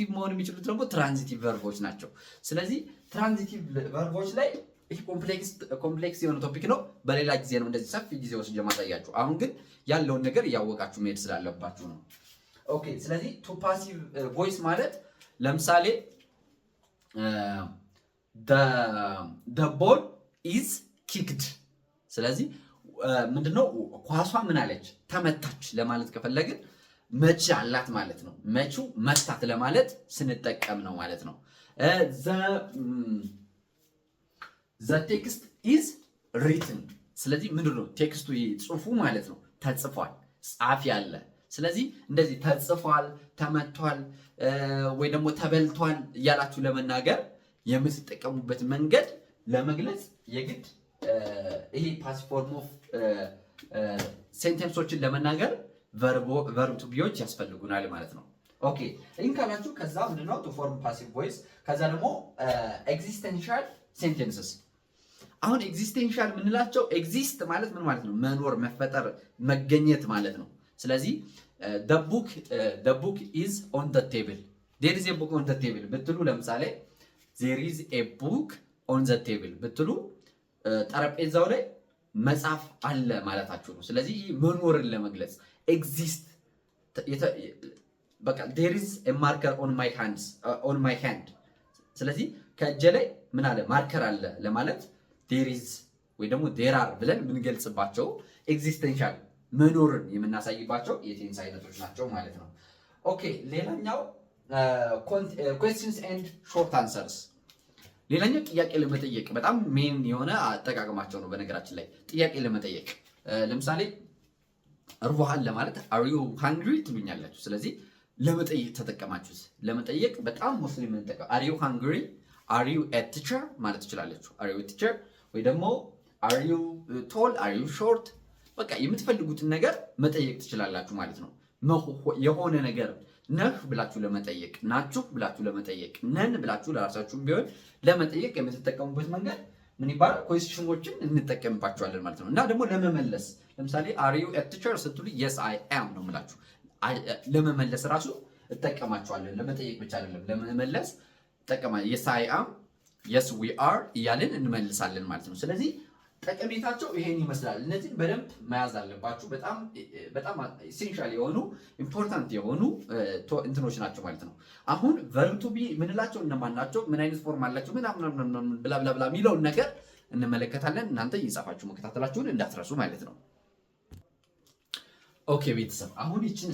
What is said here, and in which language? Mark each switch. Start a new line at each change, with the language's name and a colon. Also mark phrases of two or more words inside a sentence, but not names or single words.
Amharic: መሆን የሚችሉት ደግሞ
English: transitive verbs
Amharic: ናቸው። ስለዚህ
English: transitive verbs
Amharic: ላይ ይህ ኮምፕሌክስ የሆነ ቶፒክ ነው። በሌላ ጊዜ ነው እንደዚህ ሰፊ ጊዜ ወስጄ ማሳያችሁ። አሁን ግን ያለውን ነገር እያወቃችሁ መሄድ ስላለባችሁ ነው። ኦኬ ስለዚህ
English: to passive voice
Amharic: ማለት ለምሳሌ
English: the ball is kicked።
Amharic: ስለዚህ ምንድነው ኳሷ ምን አለች? ተመታች ለማለት ከፈለግን መች አላት ማለት ነው። መቹ መታት ለማለት ስንጠቀም ነው ማለት ነው።
English: the text is written።
Amharic: ስለዚህ ምንድነው ቴክስቱ ጽሑፉ ማለት ነው። ተጽፏል፣ ጻፊ አለ። ስለዚህ እንደዚህ ተጽፏል፣ ተመቷል፣ ወይ ደግሞ ተበልቷል እያላችሁ ለመናገር የምትጠቀሙበት መንገድ ለመግለጽ የግድ ይሄ
English: passive form of sentences
Amharic: ለመናገር
English: verb to be
Amharic: ያስፈልጉናል ማለት ነው። ኦኬ ይህን ካላችሁ ከዛ ምንድነው
English: to form passive voice።
Amharic: ከዛ ደግሞ
English: existential sentences።
Amharic: አሁን ኤግዚስተንሻል የምንላቸው ኤግዚስት ማለት ምን ማለት ነው? መኖር፣ መፈጠር፣ መገኘት ማለት ነው። ስለዚህ
English: the book is on the table። there is a book on the table
Amharic: ብትሉ ለምሳሌ
English: there is a book on the table
Amharic: ብትሉ ጠረጴዛው ላይ መጽሐፍ አለ ማለታችሁ ነው። ስለዚህ መኖርን ለመግለጽ ኤግዚስት በቃ
English: there is a marker on my hand።
Amharic: ስለዚህ ከእጄ ላይ ምን አለ? ማርከር አለ ለማለት
English: there is
Amharic: ወይ ደግሞ
English: there are
Amharic: ብለን የምንገልጽባቸው ኤግዚስተንሻል መኖርን የምናሳይባቸው የቴንስ አይነቶች ናቸው ማለት ነው። ኦኬ ሌላኛው
English: questions and short
Amharic: answers። ሌላኛው ጥያቄ ለመጠየቅ በጣም ሜን የሆነ አጠቃቀማቸው ነው። በነገራችን ላይ ጥያቄ ለመጠየቅ ለምሳሌ እርቦሃል ለማለት
English: are you
Amharic: hungry ትሉኛላችሁ። ስለዚህ ለመጠየቅ ተጠቀማችሁት። ለመጠየቅ በጣም ሙስሊም እንጠቀም
English: are you hungry፣ are you a teacher
Amharic: ማለት ትችላላችሁ።
English: are you a teacher
Amharic: ወይ ደግሞ
English: are you tall፣ are you short፣
Amharic: በቃ የምትፈልጉትን ነገር መጠየቅ ትችላላችሁ ማለት ነው። የሆነ ነገር ነህ ብላችሁ ለመጠየቅ፣ ናችሁ ብላችሁ ለመጠየቅ፣ ነን ብላችሁ ለራሳችሁም ቢሆን ለመጠየቅ የምትጠቀሙበት መንገድ ምን ይባላል? ኩዌስችኖችን እንጠቀምባቸዋለን ማለት ነው። እና ደግሞ ለመመለስ ለምሳሌ
English: are you a teacher
Amharic: ስትሉ
English: yes I am
Amharic: ነው የምላችሁ። ለመመለስ ራሱ እጠቀማቸዋለን። ለመጠየቅ ብቻ አይደለም፣ ለመመለስ እጠቀማለሁ።
English: yes I am፣ yes we are
Amharic: እያልን እንመልሳለን ማለት ነው። ስለዚህ ጠቀሜታቸው ይሄን ይመስላል። እነዚህን በደንብ መያዝ አለባችሁ። በጣም ኢሴንሻል የሆኑ ኢምፖርታንት የሆኑ እንትኖች ናቸው ማለት ነው። አሁን
English: verb to be
Amharic: ምንላቸው እነማን ናቸው? ምን አይነት ፎርም አላቸው? ምናምን ብላ ብላ ብላ የሚለውን ነገር እንመለከታለን። እናንተ እየጻፋችሁ መከታተላችሁን እንዳትረሱ ማለት ነው። ኦኬ ቤተሰብ፣ አሁን ይችን